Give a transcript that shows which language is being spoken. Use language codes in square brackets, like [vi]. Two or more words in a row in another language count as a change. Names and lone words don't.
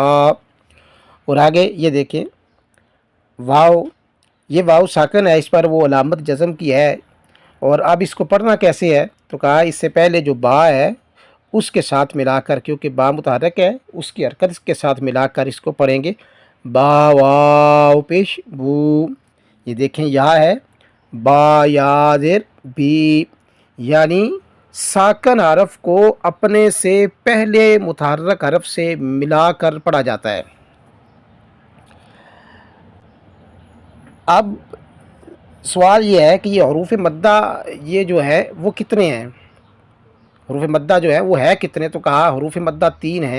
[ur] اور آگے یہ دیکھیں واو، یہ واو ساکن ہے، اس پر وہ علامت جزم کی ہے، اور اب اس کو پڑھنا کیسے ہے؟ تو کہا اس سے پہلے جو با ہے اس کے ساتھ ملا کر، کیونکہ با متحرک ہے، اس کی حرکت کے ساتھ ملا کر اس کو پڑھیں گے، با واو پیش بو۔ یہ دیکھیں یا ہے، با یا زیر بی، یعنی ساکن حرف کو اپنے سے پہلے متحرک حرف سے ملا کر پڑھا جاتا ہے۔ اب سوال یہ ہے کہ یہ حروف مدہ یہ جو ہے وہ کتنے ہیں؟ حروف مدہ جو ہے وہ ہے کتنے؟ تو کہا حروف مدہ 3 ہیں۔